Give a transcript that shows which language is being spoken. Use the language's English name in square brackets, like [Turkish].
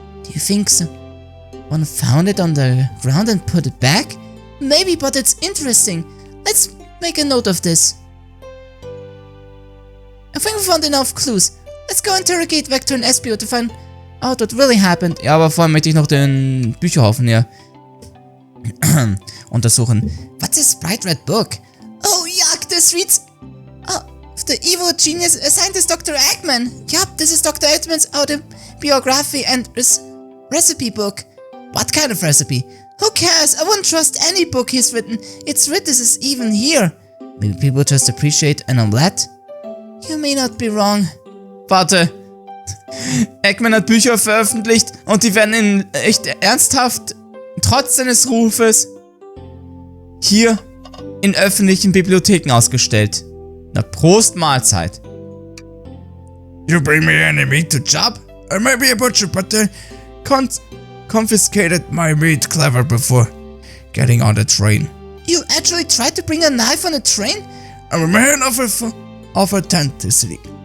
[English] Do you think someone found it on the ground and put it back? Maybe, but it's interesting. Let's make a note of this. I think we found enough clues. Let's go interrogate Vector and SBO to find out what really happened. [German] Ja, aber vorher möchte ich noch den Bücherhaufen hier untersuchen. [English] What's this bright red book? Oh, yuck, this reads... the evil genius scientist Dr. Eggman. Yup, this is Dr. Eggman's autobiography and recipe book. What kind of recipe? Who cares? I wouldn't trust any book he's written. It's written this is even here. Maybe people just appreciate an omelette? You may not be wrong. [German] Warte. Eggman hat Bücher veröffentlicht und die werden in echt ernsthaft, trotz seines Rufes, hier in öffentlichen Bibliotheken ausgestellt. Na, Prost Mahlzeit. [English] You bring me any meat to chop? Or maybe a butcher, but they confiscated my meat clever before getting on the train. You actually tried to bring a knife on a train? I'm a man of authenticity.